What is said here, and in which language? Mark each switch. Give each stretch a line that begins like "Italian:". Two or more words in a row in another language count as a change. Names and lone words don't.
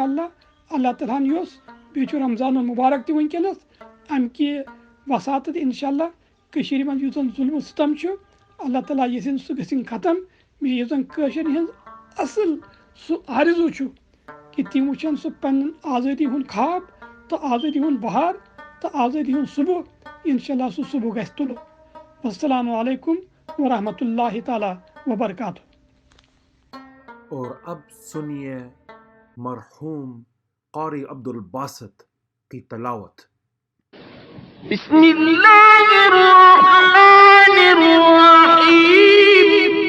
Kashmiri: اللہ اللہ تعالیٰ ہن یوٚژھ بیٚیہِ چھُ رمضان المبارک تہِ ونکیٚنس امہِ کہِ وساتہٕ
Arabic: انشاء اللہ
Kashmiri: کٔشیٖرِ منٛز یُس زن ظُلمہٕ ستم چھُ اللہ تعالیٰ یژھِن سُہ گژھِنۍ ختم بیٚیہِ یُس زن کٲشرٮ۪ن ہٕنٛز اصل سُہ آرزوٗ چھُ کہ تِم وٕچھن سُہ پننٮ۪ن آزٲدی ہُنٛد خواب تہٕ آزٲدی ہُنٛد بہار تہٕ آزٲدی ہُنٛد صبح
Arabic: انشاء اللہ
Kashmiri: سُہ صبح گژھِ طلوع
Arabic: السلام علیکم ورحمۃ اللہ تعالیٰ وبرکاتہ
Urdu: اور اب سنیے مرحوم قاری عبدالباسط کی تلاوت
Arabic: بسم اللہ الرحمن الرحیم